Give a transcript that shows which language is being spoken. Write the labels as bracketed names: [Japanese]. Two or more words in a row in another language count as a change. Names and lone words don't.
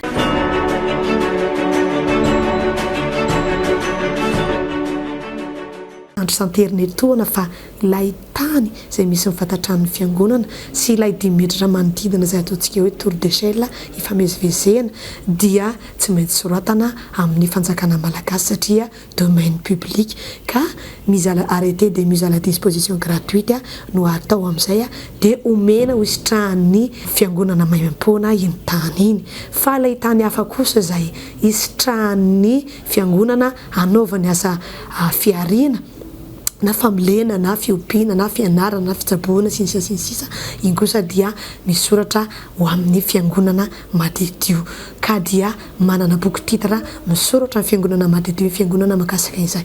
[Malagasy] Andro santerinetoana fa ilay tany izay misy mifantatran'ny fiangonana sy ilay 10 metra manodidina izay ataontsika hoe [French] tour d'échelle [Malagasy] ifamezivezena dia tsy maintsy soratana amin'ny fanjakana malagasy satria [French] domaine public [Malagasy] ka [French] mise à arrêté de mise à la disposition gratuite [Malagasy] no atao amin'izay dia omena hositrahan'ny fiangonana maimaim-poana iny tany iny. Fa ilay tany hafa kosa izay hisitrahan'ny fiangonana anaovany asa fiarina na familena na fiompiana na fianarana na fitsaboana sy ny sisa iny kosa dia misoratra ho amin'ny fiangonana madedio ka dia manana boky titra misoratra amin'ny fiangonana madedio fiangonana makasika izay.